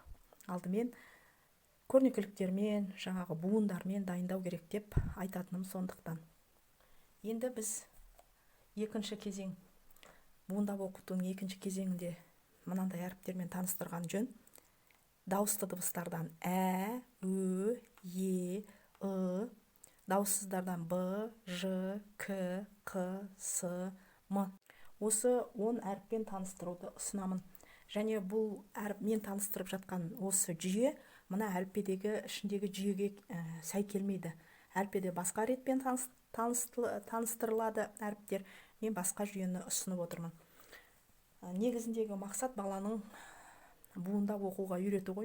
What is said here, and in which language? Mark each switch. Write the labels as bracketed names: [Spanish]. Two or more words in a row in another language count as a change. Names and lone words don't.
[Kazakh] Алдымен көрнекіліктермен, жаңағы буындармен дайындау керек деп айтатыным сондықтан. Енді біз екінші кезең, буындап оқытудың екінші кезеңінде мынандай әріптермен таныстырған жөн. Дауысты дыбыстардан ә, ү, е, ы, дауыссыздардан б, ж, к, қ, с, м. Осы 10 әріппен таныстыруды ұсынамын. Және бұл әріп мен таныстырып жатқан осы жүйе мына әліппедегі ішіндегі жүйеге сай келмейді. Әліппеде басқа ретпен таныстырылады әріптер. Мен басқа жүйені ұсынып отырмын. Негізіндегі мақсат баланың буындап оқуға үйрету ғой.